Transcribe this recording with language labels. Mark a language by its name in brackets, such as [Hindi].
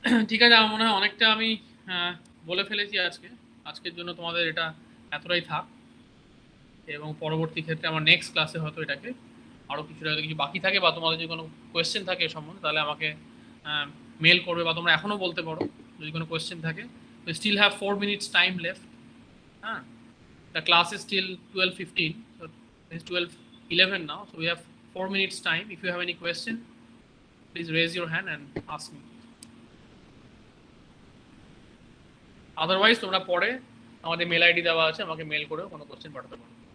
[Bangla] ঠিক আছে, আমার মনে হয় অনেকটা আমি বলে ফেলেছি আজকের জন্য তোমাদের এটা এতটাই থাক, এবং পরবর্তী ক্ষেত্রে আমার নেক্সট ক্লাসে হয়তো এটাকে আরও কিছু বাকি থাকে, বা তোমাদের যদি কোনো কোয়েশ্চেন থাকে এ সম্বন্ধে, তাহলে আমাকে মেল করবে, বা তোমরা এখনও বলতে পারো যদি কোনো কোয়েশ্চেন থাকে। [English] We still have 4 minutes time left. The class is till 12:15, so it's 12:11 now, so we have 4 minutes time. If you have any question, please raise your hand and ask me. [Bangla] Otherwise, তোমরা পরে আমাদের mail ID দেওয়া আছে, আমাকে mail করেও কোনো question পাঠাতে পারো।